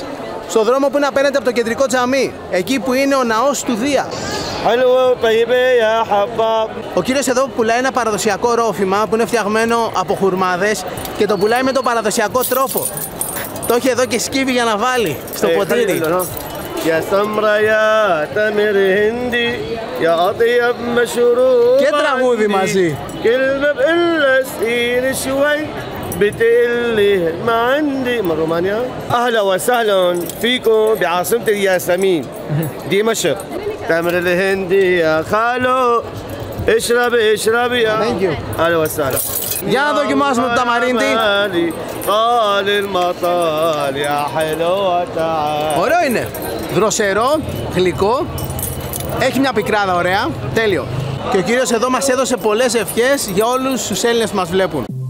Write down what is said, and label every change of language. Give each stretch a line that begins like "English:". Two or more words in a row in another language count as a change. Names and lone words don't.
Greek: Στο δρόμο που είναι απέναντι από το κεντρικό τζαμί. Εκεί που είναι ο ναός του Δία. Ο κύριος εδώ που πουλάει ένα παραδοσιακό ρόφημα που είναι φτιαγμένο από χουρμάδες και το πουλάει με τον παραδοσιακό τρόπο. Το έχει εδώ και σκύβει για να βάλει στο ποτήρι.
Arabic: يا سمرة يا تمر هندي يا أطيب مشروب
Greek: και τραγούδι μαζί.
Arabic: كلمة بقلها سقيل شوي بتقلي ما عندي من رومانيا. أهلا وسهلا فيكم بعاصمة الياسمين دمشق. تمر الهندي يا خالو اشربي اشربي يا أهلا وسهلا.
Greek: Για να δοκιμάσουμε το ταμαρίντι. Ωραίο είναι. Δροσερό, γλυκό. Έχει μια πικράδα ωραία. Τέλειο. Και ο κύριος εδώ μας έδωσε πολλές ευχές για όλους τους Έλληνες που μας βλέπουν.